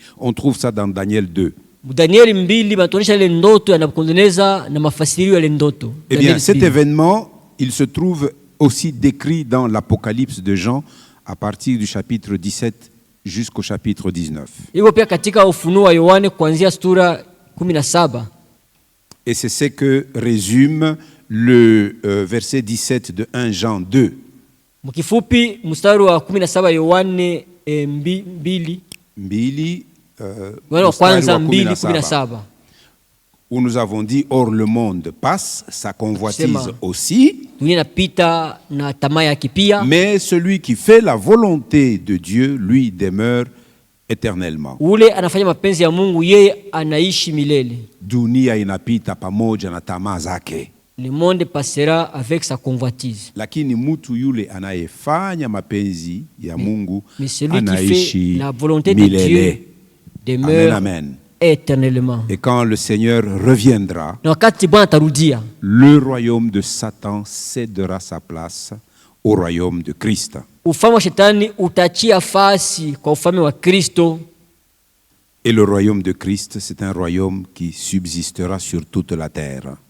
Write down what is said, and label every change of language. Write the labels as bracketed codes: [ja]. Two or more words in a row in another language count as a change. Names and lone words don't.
[fr] On trouve ça dans Daniel 2. Eh bien, cet événement, il se trouve aussi décrit dans l'Apocalypse de Jean à partir du chapitre 17 jusqu'au chapitre 19. Et c'est ce que résume le verset 17 de 1 Jean 2. [sw] Mkifupi mstari wa 17 Yohane 2 kwanza 2:17 [fr] où nous avons dit or le monde passe, sa convoitise aussi, mais celui qui fait la volonté de Dieu lui demeure éternellement. [sw] Dunia inapita pamoja na tamaa zake. [fr] Le monde passera avec sa convoitise. [sw] Lakini mutu yule anayefanya mapenzi ya Mungu [fr] anaishi la volonté de Dieu demeure amen. Éternellement. Et quand le Seigneur reviendra, le royaume de Satan cédera sa place au royaume de Christ. Et le royaume de Christ, c'est un royaume qui subsistera sur toute la terre.